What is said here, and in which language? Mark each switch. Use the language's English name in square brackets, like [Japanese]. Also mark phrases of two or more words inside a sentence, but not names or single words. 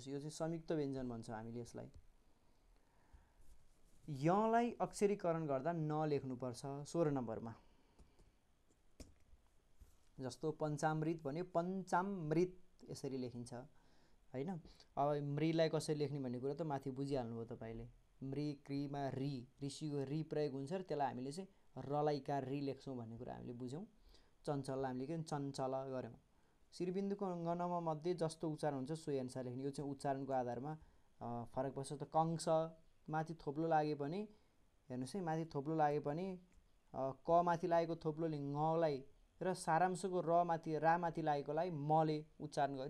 [Nepali] यो चाहिँ संयुक्त व्यञ्जन भन्छ हामीले यसलाई। यलाई अक्षरीकरण गर्दा न लेख्नुपर्छ 16 नम्बरमा। जस्तो पञ्चामृत भन्यो पञ्चामृत यसरी लेखिन्छ होइन। अब मृलाई कसरी लेख्ने भन्ने कुरा त माथि बुझिहाल्नुभयो तपाईँले। मृ क्रिमा रि, ऋषिको रि प्रयोग हुन्छ र त्यसलाई हामीले चाहिँ रलाई कार रि लेख्छौँ भन्ने कुरा हामीले बुझ्यौँ। चञ्चललाई हामीले के चञ्चल गऱ्यौँ। शिरबिन्दुको गणमा मध्ये जस्तो उच्चारण हुन्छ सोही अनुसार लेख्ने। यो चाहिँ उच्चारणको आधारमा फरक पर्छ। त कंस माथि थोप्लो लागे पनि हेर्नुहोस् है, माथि थोप्लो लागे पनि क माथि लागेको थोप्लोले ङलाई र सारांशको र माथि रा माथि लागेकोलाई मले उच्चारण गर्यो।